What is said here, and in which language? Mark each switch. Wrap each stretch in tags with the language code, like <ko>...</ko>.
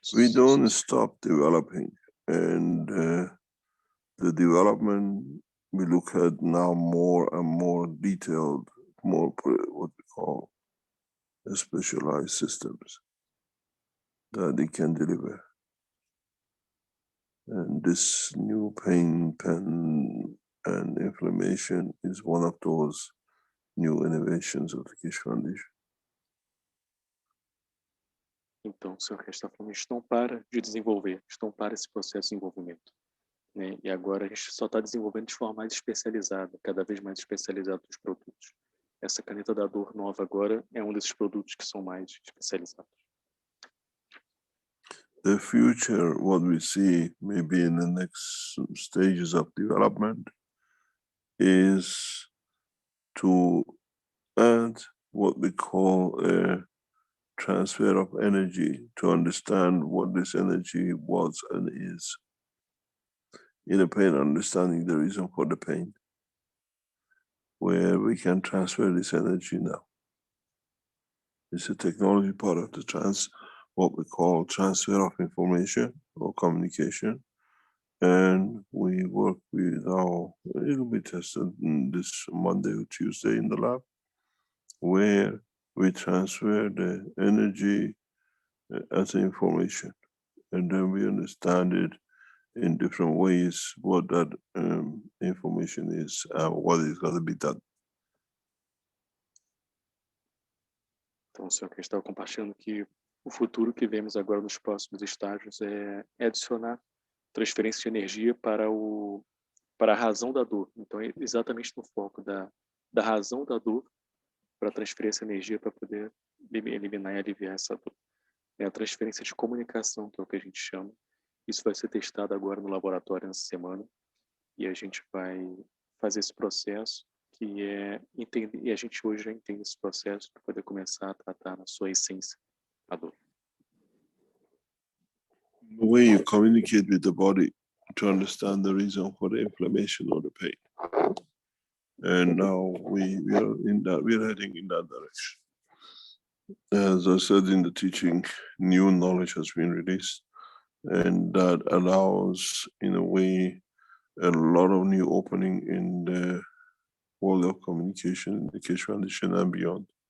<en>We don't stop developing, and the development we look at now more and more detailed, more what we call specialized systems that they can deliver. And this new pain, pen, and inflammation is one of those new innovations of the Kish Foundation.</en> <pt>Então, o senhor está falando, a gente não para de desenvolver, a gente não para esse processo de desenvolvimento. Né? E agora a gente só está desenvolvendo de forma mais especializada, cada vez mais especializada os produtos. Essa caneta da dor nova agora é um desses produtos que são mais especializados.</pt> <en>The future, what we see maybe in the next stages of development, is to add what we call a transfer of energy to understand what this energy was and is. In a pain, understanding the reason for the pain, where we can transfer this energy now. It's a technology part of the what we call transfer of information or communication. And we work with it'll be tested this Monday or Tuesday in the lab, where we transfer the energy as information, and then we understand it in different ways what that information is, what is going to be done.</en> <pt>Então, o senhor que estava compartilhando que o futuro que vemos agora nos próximos estágios é adicionar transferência de energia para a razão da dor. Então, é exatamente no foco da razão da dor para transferir essa energia para poder eliminar e aliviar essa dor. É a transferência de comunicação, que é o que a gente chama. Isso vai ser testado agora no laboratório nessa semana, e a gente vai fazer esse processo, que é entender, e a gente hoje já entende esse processo para poder começar a tratar na sua essência a dor.</pt> <en>The way you communicate with the body to understand the reason for the inflammation or the pain. And now we are heading in that direction. As I said in the teaching, new knowledge has been released, and that allows, in a way, a lot of new opening in the world of communication in the Keshe Foundation and beyond.</en>